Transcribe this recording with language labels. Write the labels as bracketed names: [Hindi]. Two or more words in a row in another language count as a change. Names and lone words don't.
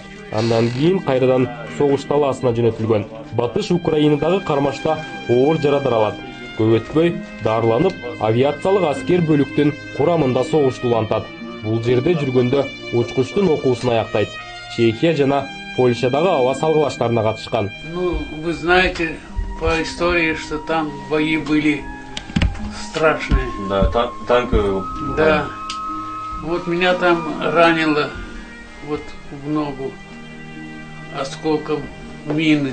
[Kyrgyz] Андан кийин кайрадан согуш талаасына жөнөтүлгөн. Батыш Украинадагы кармашта оор жарадар алат. Көп өтпөй дарыланып, авиациялык аскер бөлүктүн курамында согушту улантат. Бул жерде жүргөндө учкучтун окуусун аяктайт. Чехия жана Польшадагы аба салгылаштарына катышкан. [Russian] Ну, вы знаете по истории, что там бои были страшные. Да, танковые. Да. Вот меня там ранило вот в ногу осколком мины.